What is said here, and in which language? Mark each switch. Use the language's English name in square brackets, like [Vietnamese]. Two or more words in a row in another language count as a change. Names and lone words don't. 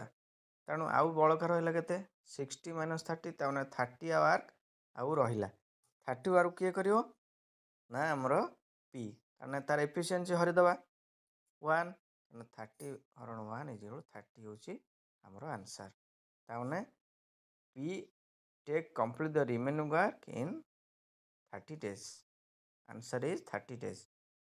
[Odia] ତେଣୁ ଆଉ ବଳକା ରହିଲା କେତେ 60 - 30, ତାମାନେ 30 ଆୱାର ଆଉ ରହିଲା। 30 ଆୱାରକୁ କିଏ କରିବ ନା ଆମର P, ତାମାନେ ତାର ଏଫିସିଏନ୍ସି ହରିଦେବା 1, 30 × 1 = 30 ହେଉଛି ଆମର ଆନ୍ସର୍। [English] ତାମାନେ P take complete the remaining work in 30 days. Answer is 30 days.